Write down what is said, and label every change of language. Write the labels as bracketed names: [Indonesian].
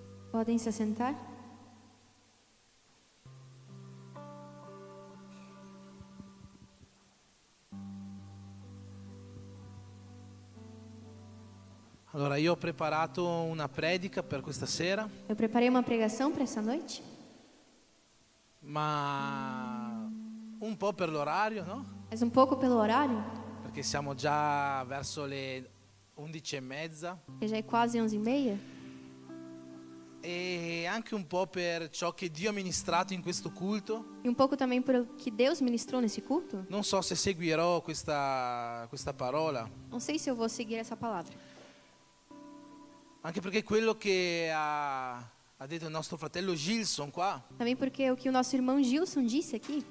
[Portuguese] Podem se sentar? [Italian] Allora, io ho preparato una predica per questa sera. [Portuguese] Eu preparei uma pregação para essa noite, [Italian] Ma un po' per l'orario, no? [Portuguese] mas um pouco pelo horário, [Italian] Perché siamo già verso le 11:30 [Portuguese] que já é quase 11h30, [Italian] e anche un po' per ciò che Dio ha ministrato in questo culto. [Portuguese] E um pouco também por o que Deus ministrou nesse culto. [Italian] Non so se seguirò questa parola, [Portuguese] Não sei se eu vou seguir essa palavra. [Italian] anche perché quello che ha detto il nostro fratello Gilson qua [Portuguese] Também porque o que o nosso irmão Gilson disse aqui